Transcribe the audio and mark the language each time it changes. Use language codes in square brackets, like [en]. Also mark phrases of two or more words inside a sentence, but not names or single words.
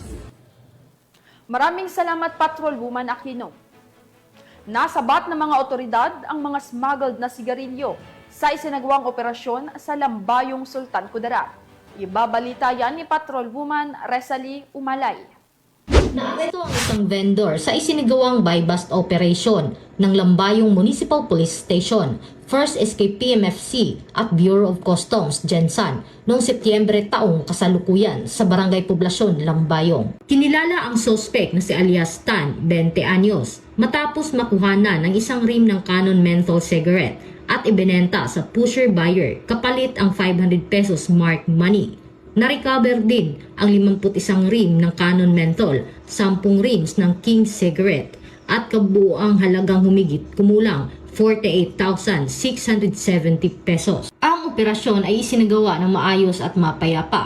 [tl] Maraming salamat, Patrolwoman Aquino. Nasabat ng mga otoridad ang mga [en] smuggled na [tl] sigarilyo sa isinagawang operasyon sa Lambayong, Sultan Kudarat. Ibabalita yan ni Patrolwoman Resalie Umalay. Naaresto ang isang vendor sa isinagawang [en] buy-bust operation [tl] ng Lambayong Municipal Police Station, 1st SKPMFC at Bureau of Customs, Gensan, noong Setyembre taong kasalukuyan sa Barangay Poblasyon, Lambayong. Kinilala ang suspect na si alias Tan, 20 anyos, matapos makuhana ng isang rim ng Canon [en] menthol cigarette [tl] at ibinenta sa [en] pusher buyer [tl] kapalit ang 500 pesos [en] marked money. [tl] Na-recover din ang 51 rim ng Canon menthol, 10 rims ng [en] King cigarette [tl] at kabuuang halagang humigit kumulang 48,670 pesos. Ang operasyon ay isinagawa ng maayos at mapayapa.